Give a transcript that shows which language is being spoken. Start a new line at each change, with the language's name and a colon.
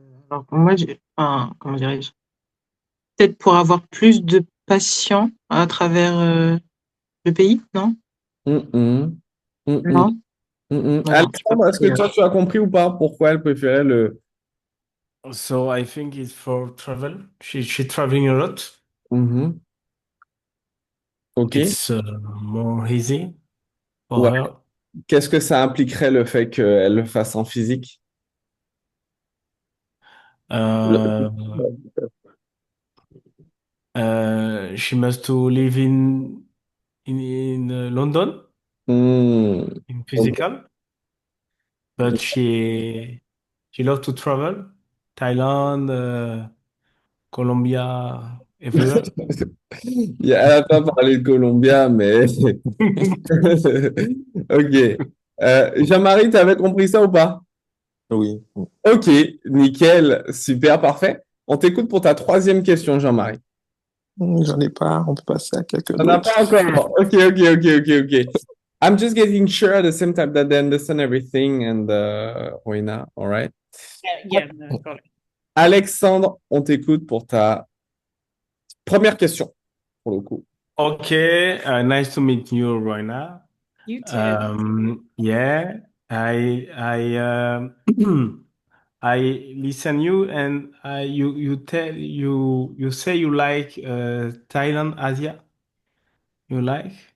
French: Alors, moi, comment dirais-je? Peut-être pour avoir plus de patients à travers le pays, non? Hum, hum. Hum, hum, Non? Non, j'ai pas Alexandre, est-ce que compris. toi, tu as compris ou pas pourquoi elle préférait le...
English: So I think it's for travel. She's traveling a lot. Mhm. Ok. It's more easy for
French: Ouais.
English: her.
French: Qu'est-ce que ça impliquerait le fait qu'elle le fasse en physique?
English: Uh, she must to live in London Hmm. in Ok. physical, but she loves to travel. Thailand, Colombia, everywhere.
French: Elle n'a pas parlé de Columbia, mais... Ok. Jean-Marie, tu avais compris ça ou pas? Oui. Ok, nickel, super, parfait. On t'écoute pour ta troisième question, Jean-Marie. J'en ai pas. On peut passer à quelqu'un On n'a d'autre. pas encore. Ok, ok, ok, ok, ok.
English: I'm just getting sure at the same time that they understand everything and Roina, all right? Yeah, no, got it.
French: Alexandre, on t'écoute pour ta première question, pour le coup.
English: Okay, nice to meet you, Roina. You too. Yeah, I listen you and you say you like Thailand, Asia. You like?